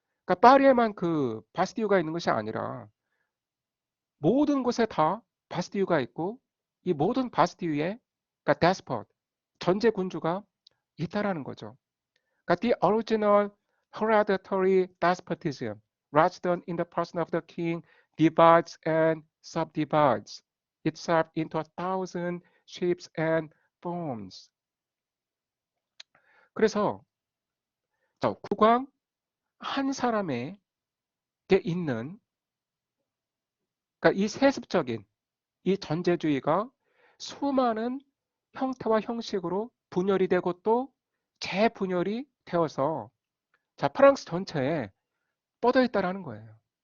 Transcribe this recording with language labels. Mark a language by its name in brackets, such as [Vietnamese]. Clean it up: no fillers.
[Korean] 그러니까 파리에만 그 바스티유가 있는 것이 아니라 모든 곳에 다 바스티유가 있고 이 모든 바스티유에 그러니까 데스포트 전제 군주가 있다라는 거죠. [English] 그러니까 the original hereditary despotism rather than in the person of the king divides and subdivides itself into a thousand shapes and forms. [Korean] 그래서 국왕 한 사람에게 있는 그러니까 이 세습적인 이 전제주의가 수많은 형태와 형식으로 분열이 되고 또 재분열이 되어서 프랑스 전체에 뻗어 있다라는 거예요.